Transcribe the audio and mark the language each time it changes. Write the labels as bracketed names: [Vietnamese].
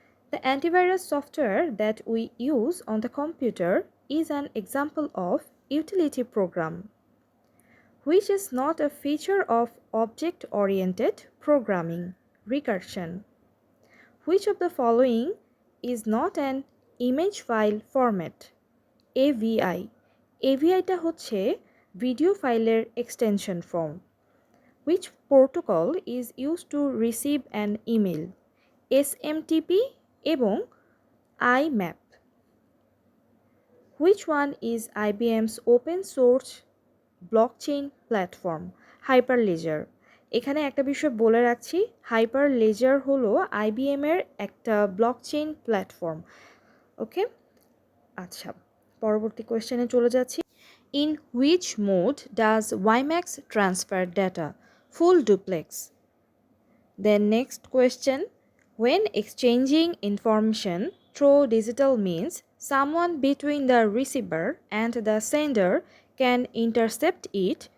[English] The antivirus software that we use on the computer is an example of utility program, which is not a feature of object-oriented programming, recursion. Which of the following is not an image file format? AVI. [Bangla] AVI-টা হচ্ছে video ফাইলের extension form. [English] Which protocol is used to receive an email? SMTP এবং IMAP. Which one is IBM's open source blockchain platform? Hyperledger. [Bangla] এখানে একটা বিষয় বলে রাখছি, Hyperledger হলো IBM এর একটা ব্লকচেইন প্ল্যাটফর্ম। ওকে, আচ্ছা, পরবর্তী কোয়েশ্চেনে চলে যাচ্ছি। [English] In which mode does WiMAX transfer data? Full duplex. Then next question, when exchanging information through digital means, someone between the receiver and the sender can intercept it.